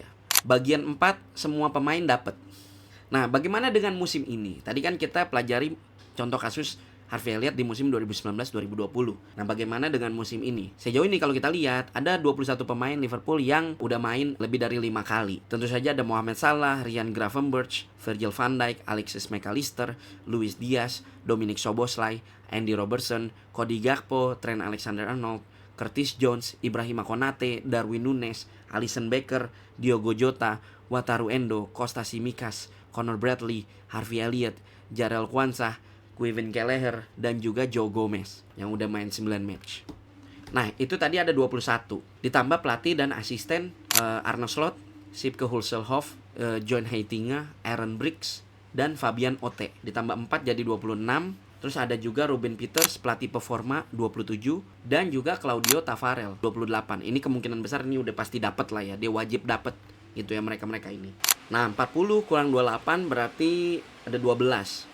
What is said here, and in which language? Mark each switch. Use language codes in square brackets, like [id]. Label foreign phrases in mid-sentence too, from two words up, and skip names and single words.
[id] Bagian 4 semua pemain dapat. Nah, bagaimana dengan musim ini? Tadi kan kita pelajari contoh kasus Harvey Elliott di musim 2019-2020. Nah, bagaimana dengan musim ini? Sejauh ini kalau kita lihat, ada 21 pemain Liverpool yang udah main lebih dari 5 kali. Tentu saja ada Mohamed Salah, Ryan Gravenberch, Virgil van Dijk, Alexis McAllister, Luis Diaz, Dominic Szoboszlai, Andy Robertson, Cody Gakpo, Trent Alexander-Arnold, Curtis Jones, Ibrahima Konate, Darwin Núñez, Alisson Becker, Diogo Jota, Wataru Endo, Costa Tsimikas, Conor Bradley, Harvey Elliott, Jarell Quansah, Kevin Kelleher, dan juga Joe Gomez yang udah main 9 match. Nah, itu tadi ada 21. Ditambah pelatih dan asisten Arne Slot, Sipke Hulselhoff, John Heitinga, Aaron Briggs, dan Fabian Otte. Ditambah 4 jadi 26. Terus ada juga Ruben Peters, pelatih performa 27. Dan juga Claudio Taffarel 28. Ini kemungkinan besar ini udah pasti dapat lah ya. Dia wajib dapat gitu ya mereka-mereka ini. Nah, 40 kurang 28 berarti ada 12.